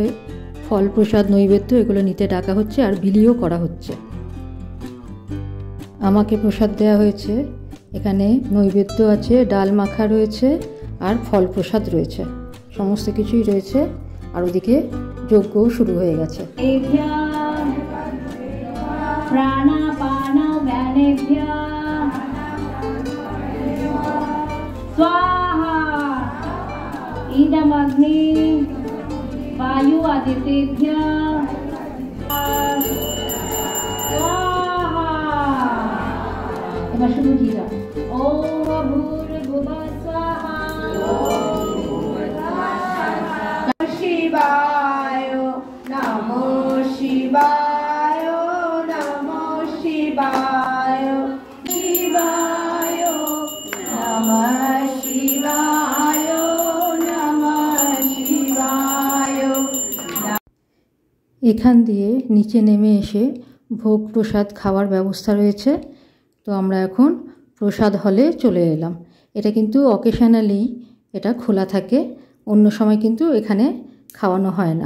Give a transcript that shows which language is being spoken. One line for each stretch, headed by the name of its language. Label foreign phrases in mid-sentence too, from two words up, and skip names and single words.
Bangla: ফল প্রসাদ নৈবেদ্য এগুলো নিতে ডাকা হচ্ছে আর বিলিও করা হচ্ছে। আমাকে প্রসাদ দেওয়া হয়েছে এখানে নৈবেদ্য আছে, ডাল মাখা রয়েছে আর ফল প্রসাদ রয়েছে, সমস্ত কিছুই রয়েছে। আর ওদিকে যজ্ঞও শুরু হয়ে গেছে।
Sanskrit: इदम अग्नि वायु आदित्येभ्य स्वाहा।
Hindi: एबार शुरू कीजिए।
Sanskrit: ओम भूर्भुवः स्वाहा। शिवाय नमो शिवाय नमो शिवाय शिवाय नमः शिवाय नमः शिवाय।
Bangla: এখান দিয়ে নিচে নেমে এসে ভোগ প্রসাদ খাওয়ার ব্যবস্থা রয়েছে। তো আমরা এখন প্রসাদ হলে চলে এলাম। এটা কিন্তু অকেশনালি এটা খোলা থাকে, অন্য সময় কিন্তু এখানে খাওয়ানো হয় না।